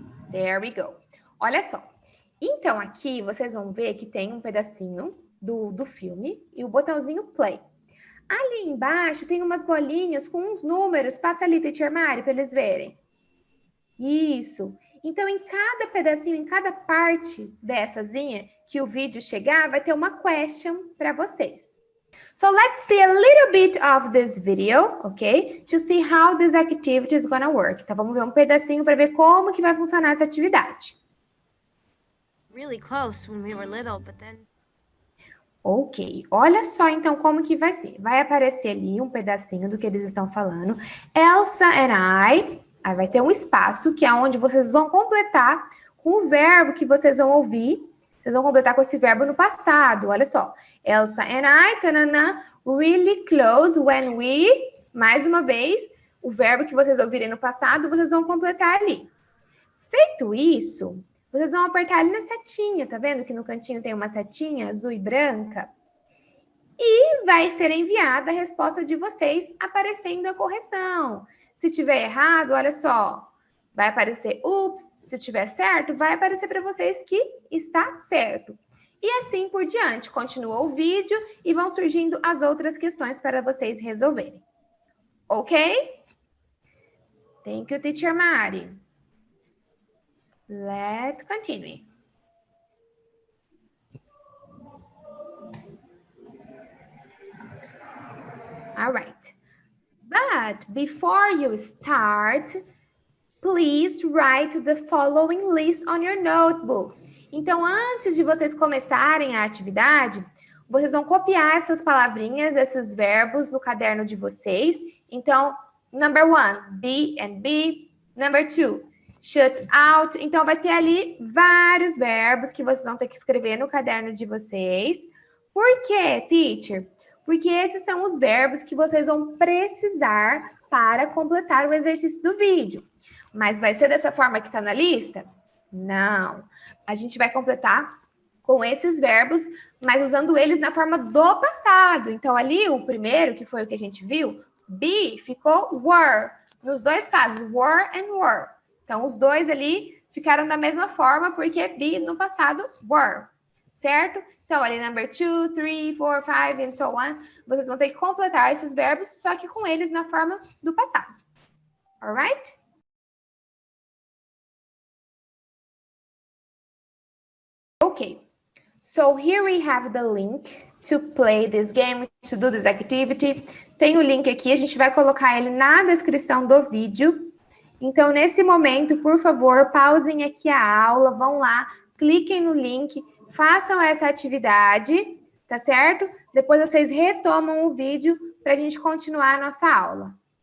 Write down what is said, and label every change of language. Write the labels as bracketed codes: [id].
[en] There we go. [pt] Olha só. Então, aqui vocês vão ver que tem um pedacinho do filme e o botãozinho play. Ali embaixo tem umas bolinhas com uns números. Passa ali, Teacher Mari, para eles verem. Isso. Então, em cada pedacinho, em cada parte dessazinha que o vídeo chegar, vai ter uma question para vocês. [en] So, let's see a little bit of this video, okay? To see how this activity is gonna work. [pt] Então, vamos ver um pedacinho para ver como que vai funcionar essa atividade. [en] Really close when we were little, but then... [pt] Ok, olha só então como que vai ser. Vai aparecer ali um pedacinho do que eles estão falando. [en] Elsa and I... [pt] Aí vai ter um espaço que é onde vocês vão completar com o verbo que vocês vão ouvir. Vocês vão completar com esse verbo no passado. Olha só. [en] Elsa and I, tanana, really close when we... [pt] Mais uma vez, o verbo que vocês ouvirem no passado, vocês vão completar ali. Feito isso, vocês vão apertar ali na setinha. Tá vendo que no cantinho tem uma setinha azul e branca? E vai ser enviada a resposta de vocês aparecendo a correção. Se tiver errado, olha só, vai aparecer ups. Se tiver certo, vai aparecer para vocês que está certo. E assim por diante. Continua o vídeo e vão surgindo as outras questões para vocês resolverem. [en] Ok? Thank you, Teacher Mari. Let's continue. All right. But before you start, please write the following list on your notebooks. [pt] Então, antes de vocês começarem a atividade, vocês vão copiar essas palavrinhas, esses verbos no caderno de vocês. Então, [en] number 1, be and be. Number 2, shut out. [pt] Então, vai ter ali vários verbos que vocês vão ter que escrever no caderno de vocês. Por quê, teacher? Porque esses são os verbos que vocês vão precisar para completar o exercício do vídeo. Mas vai ser dessa forma que está na lista? Não. A gente vai completar com esses verbos, mas usando eles na forma do passado. Então, ali, o primeiro, que foi o que a gente viu, be, ficou were. Nos dois casos, [en] were and were. [pt] Então, os dois ali ficaram da mesma forma, porque be no passado, were. Certo? Então, ali, [en] number 2, 3, 4, 5, and so on. [pt] Vocês vão ter que completar esses verbos, só que com eles na forma do passado. [en] Alright? Okay. So, here we have the link to play this game, to do this activity. [pt] Tem o link aqui, a gente vai colocar ele na descrição do vídeo. Então, nesse momento, por favor, pausem aqui a aula, vão lá, cliquem no link, façam essa atividade, tá certo? Depois vocês retomam o vídeo para a gente continuar a nossa aula.